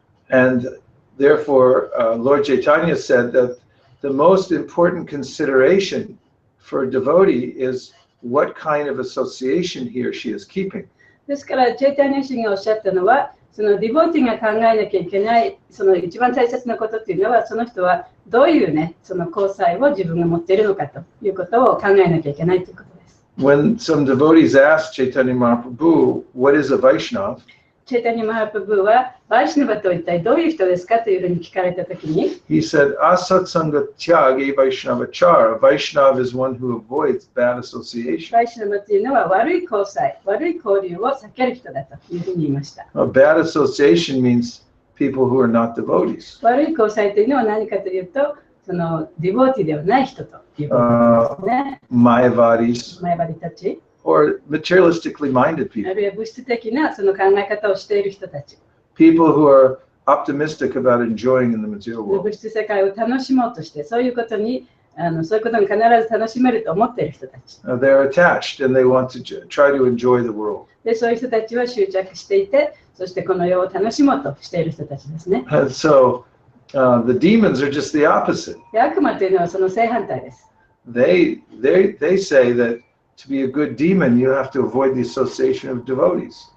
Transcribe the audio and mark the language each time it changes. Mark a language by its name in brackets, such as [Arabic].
[English] And therefore, Lord Chaitanya said that the most important consideration for a devotee is what kind of association he or she is keeping. [Japanese] ですから、チェイタニア氏がおっしゃったのは、そのディボーティーが考えなきゃいけない、その一番大切なことっていうのは、その人はどういうね、その交際を自分が持っているのかということを考えなきゃいけないということです。 [English] When some devotees asked Chaitanya Mahaprabhu, what is a Vaishnava? [Japanese] チェイタニア・マハプブは、バイシナバとは一体どういう人ですかというふうに聞かれたときに、 [English] He said, [Sanskrit] Asatsanga tyage Vaishnavachara. [English] Vaishnava is one who avoids bad association. [Japanese] バイシナバというのは悪い交際、悪い交流を避ける人だというふうに言いました。 [English] Bad association means people who are not devotees. [Japanese] 悪い交際というのは何かというと、そのディボーティーではない人ということですね。 [English] Mayavadis. [Japanese] マヤバディたち。 [English] Or materialistically minded [Japanese] あ [English] people. [Japanese] るいは物質的なその考え方をしている人たち。 [English] People who are optimistic about enjoying in the material [Japanese] 物 [English] world. [Japanese] 質世界を楽しもうとして、そういうことに必ず楽しめると思っている人たち。 [English] They're attached and they want to try to enjoy the world. [Japanese] で、そういう人たちは執着していて、そしてこの世を楽しもうとしている人たちですね。 [English] And so the demons are just the opposite. [Japanese] で、悪魔というのはその正反対です。 [English] They say that to be a good demon, you have to avoid the association of devotees.